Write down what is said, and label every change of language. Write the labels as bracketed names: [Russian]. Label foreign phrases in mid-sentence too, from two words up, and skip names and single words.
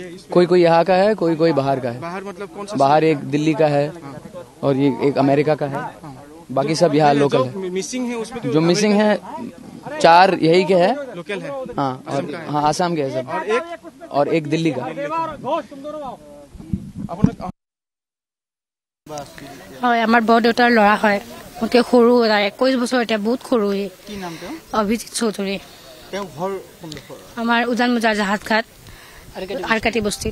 [Hindi] कोई यहाँ का है कोई बाहर का है बाहर मतलब कौन सा बाहर एक दिल्ली का है और ये एक अमेरिका का है बाकी सब यहाँ लोकल है मिसिंग है उसमें जो मिसिंग है 4 यही के है लोकल है हाँ और हाँ आसाम के है सब और एक दिल्ली का [Assamese] হয় আমাৰ বৰদেউতাৰ ল'ৰা হয় মোতকৈ সৰু 21 বছৰ এতিয়া বহুত সৰু অভিজিত চৌধুৰী আমাৰ উজান বজাৰ জাহাজ ঘাট আৰকাটি বস্তিত